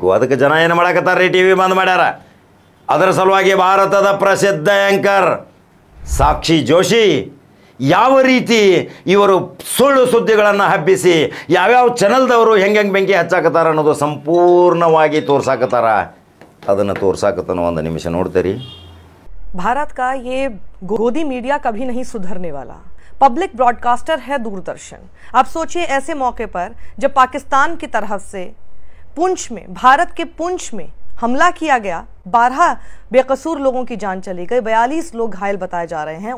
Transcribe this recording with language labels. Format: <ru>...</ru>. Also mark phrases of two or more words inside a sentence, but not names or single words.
<kn>ಅದಕ್ಕೆ ಜನ ಏನು ಮಾಡಾಕತ್ತಾರ ರೀ, TV ಬಂದ್ ಮಾಡ್ಯಾರ. ಅದರ ಸಲುವಾಗಿ ಭಾರತದ ಪ್ರಸಿದ್ಧ ಆ್ಯಂಕರ್ ಸಾಕ್ಷಿ ಜೋಶಿ ಯಾವ ರೀತಿ ಇವರು ಸುಳ್ಳು ಸುದ್ದಿಗಳನ್ನು ಹಬ್ಬಿಸಿ ಯಾವ್ಯಾವ ಚಾನಲ್ದವರು ಹೆಂಗೆ ಬೆಂಕಿ ಹಚ್ಚಾಕತ್ತಾರ ಅನ್ನೋದು ಸಂಪೂರ್ಣವಾಗಿ ತೋರ್ಸಾಕತ್ತಾರ. ಅದನ್ನು ತೋರ್ಸಾಕತ್ತನ ಒಂದು ನಿಮಿಷ ನೋಡ್ತೀರಿ.</kn> <hi>भारत का ये गोदी मीडिया कभी नहीं सुधरने वाला। पब्लिक ब्रॉडकास्टर है दूरदर्शन। आप सोचिए ऐसे मौके पर जब पाकिस्तान की तरफ से पुंछ में, भारत के पुंछ में हमला किया गया, 12 बेकसूर लोगों की जान चली गई, 42 लोग घायल बताए जा रहे हैं।</hi>